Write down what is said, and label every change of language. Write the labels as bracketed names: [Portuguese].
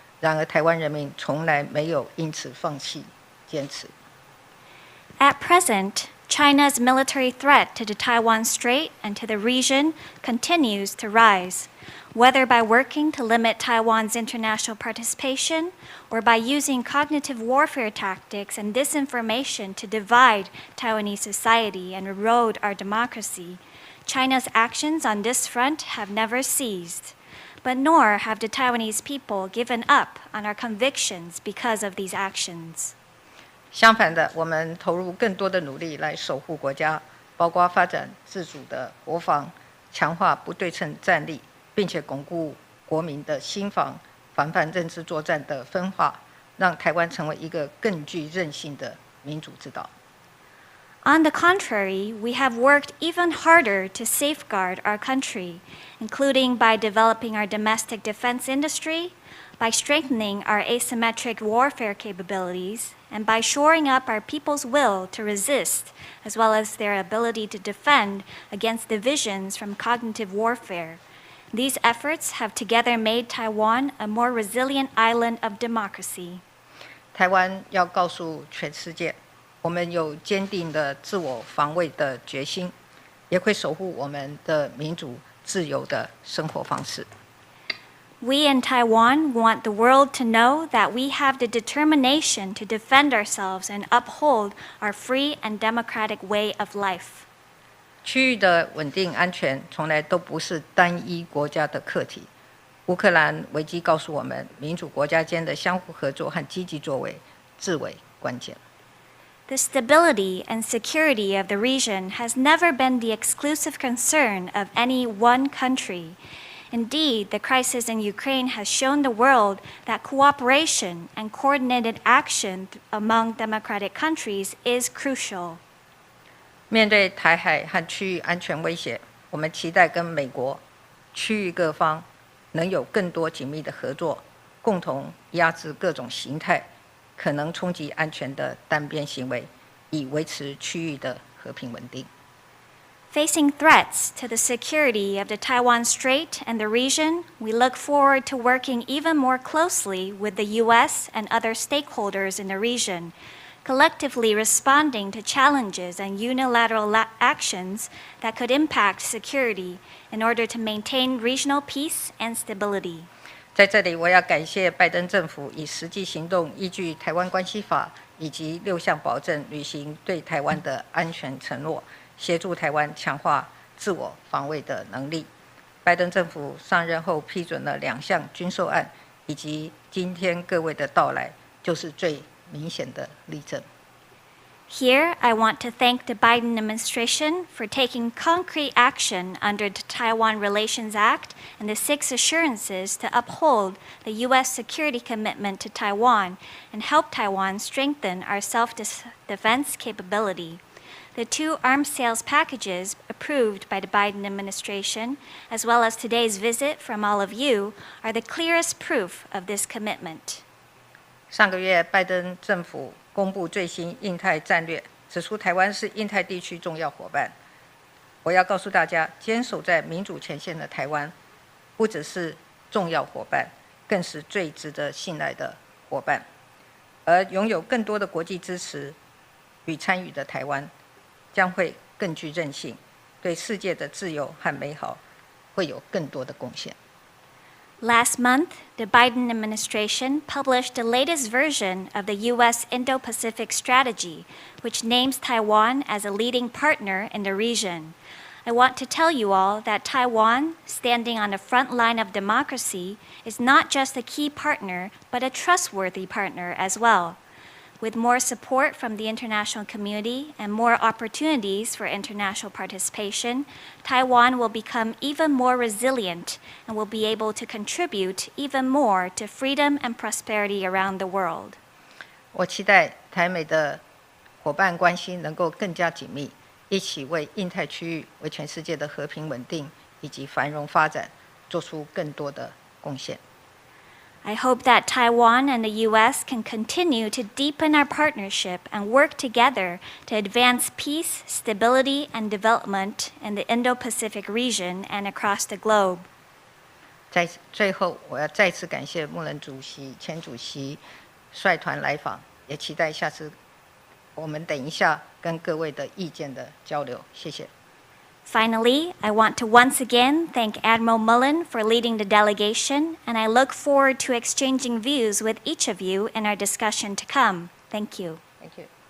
[Chinese] 然而，台湾人民从来没有因此放弃坚持。 [English] At present, China's military threat to the Taiwan Strait and to the region continues to rise, whether by working to limit Taiwan's international participation or by using cognitive warfare tactics and disinformation to divide Taiwanese society and erode our democracy. China's actions on this front have never ceased, but nor have the Taiwanese people given up on our convictions because of these actions. [Chinese] 相反的，我们投入更多的努力来守护国家，包括发展自主的国防，强化不对称战力，并且巩固国民的心防，防范认知作战的分化，让台湾成为一个更具韧性的民主之岛。 [English] On the contrary, we have worked even harder to safeguard our country, including by developing our domestic defense industry, by strengthening our asymmetric warfare capabilities, and by shoring up our people's will to resist, as well as their ability to defend against divisions from cognitive warfare. These efforts have together made Taiwan a more resilient island of democracy. [Chinese] 台湾要告诉全世界，我们有坚定的自我防卫的决心，也会守护我们的民主自由的生活方式。 [English] We in Taiwan want the world to know that we have the determination to defend ourselves and uphold our free and democratic way of life. [Chinese] 区域的稳定安全从来都不是单一国家的课题。乌克兰危机告诉我们，民主国家间的相互合作和积极作为至为关键。 [English] The stability and security of the region has never been the exclusive concern of any one country. Indeed, the crisis in Ukraine has shown the world that cooperation and coordinated action among democratic countries is crucial. [Chinese] 面对台海和区域安全威胁，我们期待跟美国、区域各方能有更多紧密的合作，共同压制各种形态可能冲击安全的单边行为，以维持区域的和平稳定。 [English] Facing threats to the security of the Taiwan Strait and the region, we look forward to working even more closely with the U.S. and other stakeholders in the region, collectively responding to challenges and unilateral actions that could impact security in order to maintain regional peace and stability. [Chinese] 在这里，我要感谢拜登政府以实际行动依据《台湾关系法》以及6项保证，履行对台湾的安全承诺，协助台湾强化自我防卫的能力。拜登政府上任后批准了2项军售案，以及今天各位的到来，就是最明显的例证。 [English] Here, I want to thank the Biden administration for taking concrete action under the Taiwan Relations Act and the 6 assurances to uphold the U.S. security commitment to Taiwan and help Taiwan strengthen our self-defense capability. The 2 arms sales packages approved by the Biden administration, as well as today's visit from all of you, are the clearest proof of this commitment. [Chinese] 上个月，拜登政府公布最新印太战略，指出台湾是印太地区重要伙伴。我要告诉大家，坚守在民主前线的台湾，不只是重要伙伴，更是最值得信赖的伙伴。而拥有更多的国际支持与参与的台湾，将会更具韧性，对世界的自由和美好会有更多的贡献。 [English] Last month, the Biden administration published the latest version of the U.S. Indo-Pacific strategy, which names Taiwan as a leading partner in the region. I want to tell you all that Taiwan, standing on the front line of democracy, is not just a key partner, but a trustworthy partner as well. With more support from the international community and more opportunities for international participation, Taiwan will become even more resilient and will be able to contribute even more to freedom and prosperity around the world. [Chinese] 我期待台美的伙伴关系能够更加紧密，一起为印太区域、为全世界的和平稳定以及繁荣发展做出更多的贡献。 [English] I hope that Taiwan and the U.S. can continue to deepen our partnership and work together to advance peace, stability, and development in the Indo-Pacific region and across the globe. [Chinese] 在最后，我要再次感谢穆伦主席、前主席率团来访，也期待下次我们等一下跟各位的意见的交流。谢谢。 [English] Finally, I want to once again thank Admiral Mullen for leading the delegation, and I look forward to exchanging views with each of you in our discussion to come. Thank you. Thank you.